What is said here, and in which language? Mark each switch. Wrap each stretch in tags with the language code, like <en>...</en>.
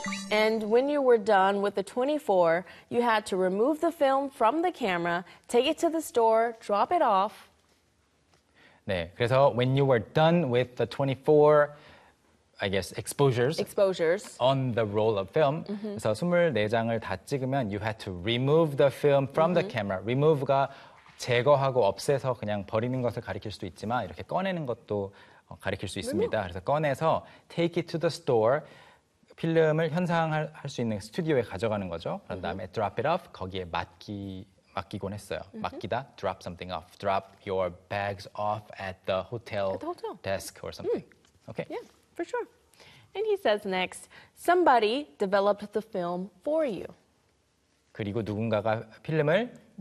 <en>And when you were done with the 24, you had to remove the film from the camera, take it to the store, drop it off.</en> <ko>네, 그래서</ko> <en>when you were done with the 24, I guess, exposures on the roll of film,</en> <ko>그래서 24장을 다 찍으면</ko> <en>you had to remove the film from the camera.</en> <ko>Remove가 제거하고 없애서 그냥 버리는 것을 가리킬 수도 있지만 이렇게 꺼내는 것도 가리킬 수 있습니다. 그래서 꺼내서</ko> <en>take it to the store,</en> <ko>필름을 현상할 수 있는 스튜디오에 가져가는 거죠. 그런 다음에</ko> <en>drop it off,</en> <ko>거기에 맡기곤 했어요. 맡기다,</ko> <en>drop something off. Drop your bags off at the hotel desk or something. Okay. Yeah, for sure. And he says next, somebody developed the film for you.</en> <ko>그리고 누군가가 필름을</ko>